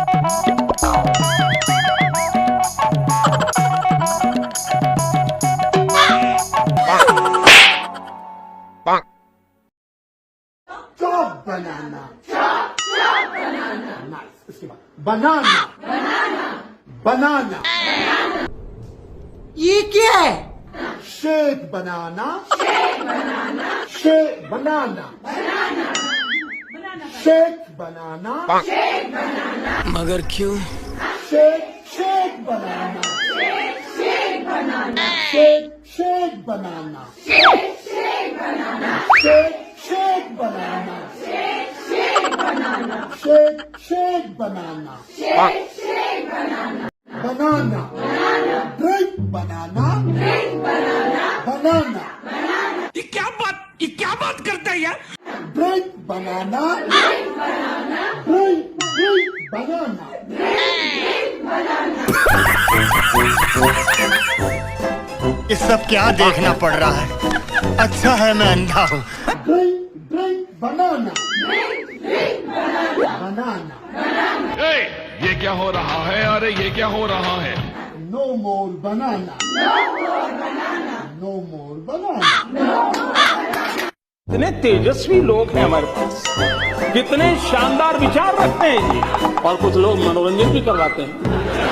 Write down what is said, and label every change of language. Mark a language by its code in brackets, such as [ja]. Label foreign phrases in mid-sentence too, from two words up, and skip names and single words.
[en] Chop banana. Chop banana. Nice. [hi] इसके बाद banana. [en] Banana. [hi] ये क्या है? [en] Shake banana. Shake banana. Shake banana. [hi] मगर क्यों? [en] Shake banana. Shake banana. Shake banana. Shake banana. Shake banana. Banana. Drink banana. Banana. [hi] ये क्या बात करता है यार? [en] Drink banana. Drink banana. [hi] ये सब क्या देखना पड़ रहा है? अच्छा है मैं अंधा हूँ। [en] Drink banana. Banana. [hi] ये क्या हो रहा है? अरे ये क्या हो रहा है? [en] No more banana. No more banana. [hi] कितने तेजस्वी लोग हैं हमारे पास, कितने शानदार विचार रखते हैं जी, और कुछ लोग मनोरंजन भी करवाते हैं।